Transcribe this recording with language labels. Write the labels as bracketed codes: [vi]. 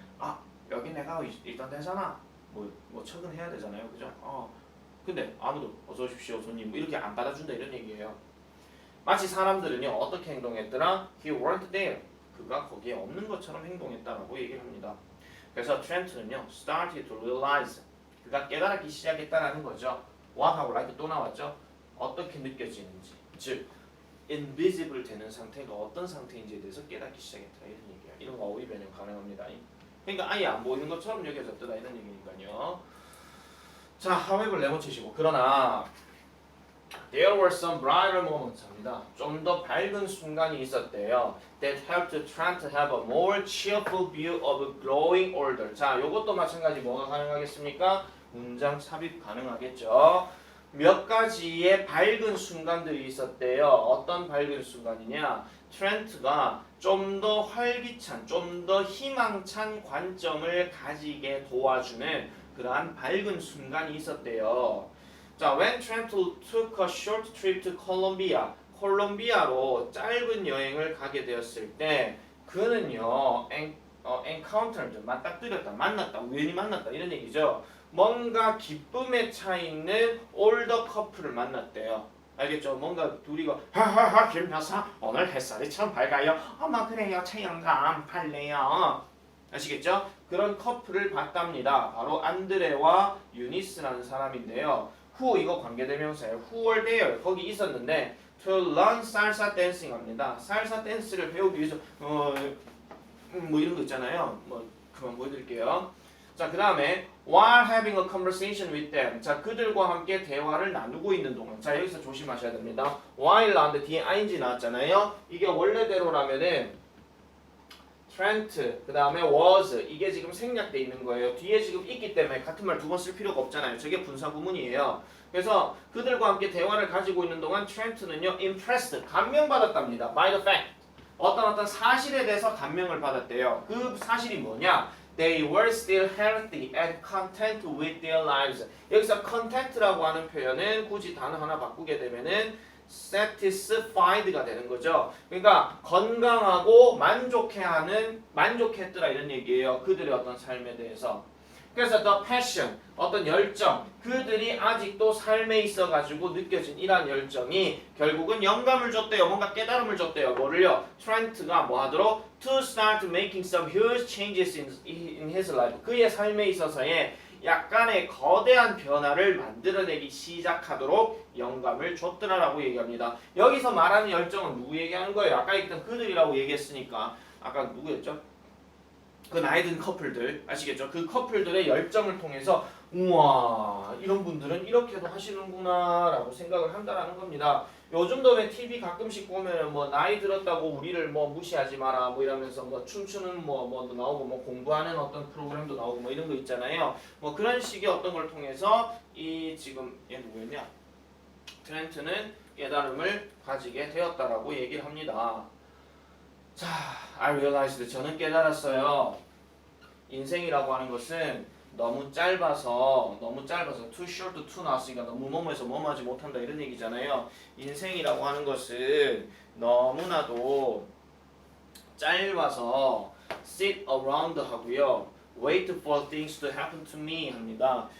[ko] 아 여기 내가 있던 데잖아. 뭐 척은 해야 되잖아요, 그죠? 근데 아무도 어서 오십시오 손님 뭐 이렇게 안 받아준다 이런 얘기예요. 마치 사람들은요 어떻게 행동했더라? [en] He weren't there. [ko] 그가 거기에 없는 것처럼 행동했다라고 얘기를 합니다. 그래서 트렌트는요 [en] started to realize. [ko] 그가 깨달기 시작했다라는 거죠. what하고 like 또 나왔죠. 어떻게 느껴지는지, 즉 invisible 되는 상태가 어떤 상태인지에 대해서 깨닫기 시작했다 이런 얘기예요. 이런 거 어휘 변형 가능합니다. 그러니까 아예 안 보이는 것처럼 여겨졌더라 이런 얘기니까요. [en] 자, however [ko] 내모치시고 그러나 [en] there were some brighter moments 합니다. [ko] 좀 더 밝은 순간이 있었대요. [en] That helped Trent to have a more cheerful view of growing older. [ko] 자, 요것도 마찬가지 뭐가 가능하겠습니까? 문장 삽입 가능하겠죠. 몇 가지의 밝은 순간들이 있었대요. 어떤 밝은 순간이냐? 트렌트가 좀 더 활기찬, 좀 더 희망찬 관점을 가지게 도와주는 그러한 밝은 순간이 있었대요. 자, [en] when Trent took a short trip to Colombia, [ko] 콜롬비아로 짧은 여행을 가게 되었을 때 그는요, encountered, 맞닥뜨렸다, 만났다, 우연히 만났다 이런 얘기죠. 뭔가 기쁨에 차 있는 올더 커플을 만났대요. 알겠죠? 뭔가 둘이가 하하하 김 여사 오늘 햇살이 참 밝아요. 어머 그래요 채영감 밝네요. 아시겠죠? 그런 커플을 봤답니다. 바로 안드레와 유니스라는 사람인데요. who 이거 관계대명사예요. [en] who were there [ko] 거기 있었는데 [en] to learn salsa dancing 합니다. [ko] 살사 댄스를 배우기 위해서 뭐 이런 거 있잖아요. 뭐 그만 보여드릴게요. [en] 자, 그 다음에 while having a conversation with them. [ko] 자, 그들과 함께 대화를 나누고 있는 동안. 자, 여기서 조심하셔야 됩니다. while 나왔는데 뒤에 ing 나왔잖아요. 이게 원래대로라면은 Trent, 그 다음에 was 이게 지금 생략돼 있는 거예요. 뒤에 지금 있기 때문에 같은 말 두 번 쓸 필요가 없잖아요. 저게 분사 구문이에요. 그래서 그들과 함께 대화를 가지고 있는 동안 Trent는요 impressed, 감명받았답니다. [en] by the fact. [ko] 어떤 사실에 대해서 감명을 받았대요. 그 사실이 뭐냐? [en] They were still healthy and content with their lives. [ko] 여기서 content라고 하는 표현은 굳이 단어 하나 바꾸게 되면은 satisfied가 되는 거죠. 그러니까 건강하고 만족했더라 이런 얘기예요. 그들의 어떤 삶에 대해서. 그래서 the passion, 어떤 열정, 그들이 아직도 삶에 있어가지고 느껴진 이러한 열정이 결국은 영감을 줬대요. 뭔가 깨달음을 줬대요. 뭐를요? 트렌트가 뭐 하도록? [en] To start making some huge changes in his life. [ko] 그의 삶에 있어서의 약간의 거대한 변화를 만들어내기 시작하도록 영감을 줬더라라고 얘기합니다. 여기서 말하는 열정은 누구 얘기하는 거예요? 아까 얘기했던 그들이라고 얘기했으니까 아까 누구였죠? 그 나이 든 커플들 아시겠죠? 그 커플들의 열정을 통해서 우와 이런 분들은 이렇게도 하시는구나 라고 생각을 한다라는 겁니다. 요즘도 왜 TV 가끔씩 보면 뭐 나이 들었다고 우리를 뭐 무시하지 마라 뭐 이러면서 뭐 춤추는 뭐 나오고 뭐 공부하는 어떤 프로그램도 나오고 뭐 이런 거 있잖아요. 뭐 그런 식의 어떤 걸 통해서 이 지금 얘 누구였냐? 트렌트는 깨달음을 가지게 되었다라고 얘기를 합니다. 자, [en] I realized [ko] 저는 깨달았어요. 인생이라고 하는 것은 너무 짧아서 [en] too short to [ko] 나왔으니까 너무 뭐뭐해서 뭐뭐하지 못한다 이런 얘기잖아요. 인생이라고 하는 것은 너무나도 짧아서 [en] sit around [ko] 하고요. [en] wait for things to happen to me 합니다.